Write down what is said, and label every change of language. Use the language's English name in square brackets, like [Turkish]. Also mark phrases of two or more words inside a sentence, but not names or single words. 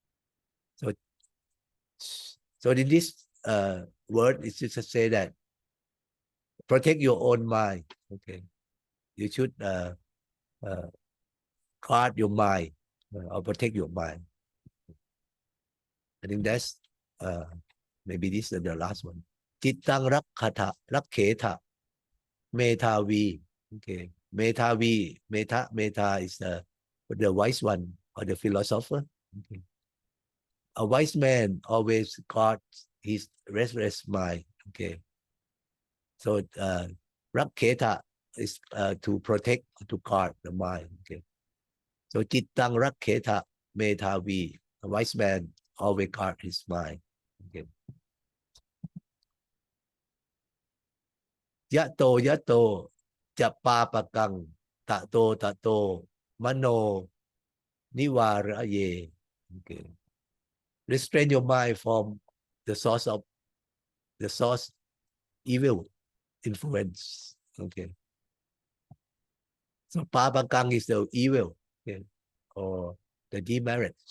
[English] So in this word, it's just to say that protect your own mind. Okay. You should guard your mind or protect your mind. I think that's maybe this is the last one. [Pali] Chittang rakkata rakketa metavi. [English] Okay. Metavi, meta is the wise one or the philosopher. Okay. A wise man always guards his restless mind. Okay. So rakketa is to protect, to guard the mind. Okay. So [Pali] chittang rakketa metavi. [English] A wise man always guard his mind. [Pali] Okay. Yato japa pakang tato mano niwaraye. [English] Okay. Restrain your mind from the source evil influence. Okay. So papakang is the evil, okay, or the demerits.